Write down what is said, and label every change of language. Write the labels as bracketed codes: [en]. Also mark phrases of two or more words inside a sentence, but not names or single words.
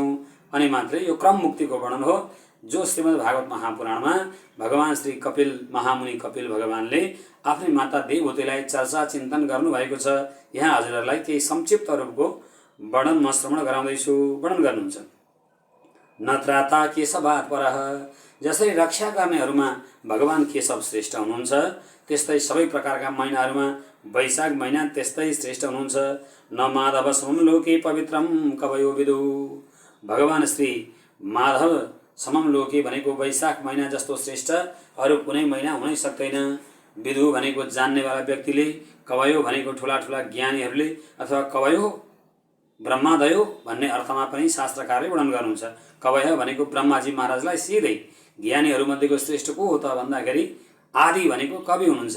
[ne] अनि मात्रै यो क्रम मुक्तिको वर्णन हो जो श्रीमद् भागवत महापुराणमा भगवान श्री कपिल महामुनि कपिल भगवानले आफ्नै माता देवहूतिलाई चर्चा चिन्तन गर्नुभएको छ। यहाँ हजुरहरूलाई केही संक्षिप्त रूपको वर्णन म श्रवण गराउँदैछु। वर्णन गर्नुहुन्छ। [sa] न त्राता केशवात् परः। [ne] जसरी रक्षा गर्नेहरूमा भगवान केशव श्रेष्ठ हुनुहुन्छ त्यस्तै सबै प्रकारका महिनाहरूमा वैशाख महिना त्यस्तै श्रेष्ठ हुनुहुन्छ। [sa] न माधव समम लोके पवित्रम कवयो विदु। [ne] भगवान श्री माधव [sa] समम लोके [ne] भनेको वैशाख महिना जस्तो श्रेष्ठ अरू कुनै महिना हुनै सक्दैन। विदु भनेको जान्नेवाला व्यक्तिले, कवयो भनेको ठुला ठुला ज्ञानीहरूले अथवा [sa] कवयो ब्रह्मादयो [ne] भन्ने अर्थमा पनि शास्त्रकारले वर्णन गर्नुहुन्छ। कवय भनेको ब्रह्माजी महाराजलाई सिधै ज्ञानीहरूमध्येको श्रेष्ठ को हो त भन्दाखेरि आदि भनेको कवि हुनुहुन्छ।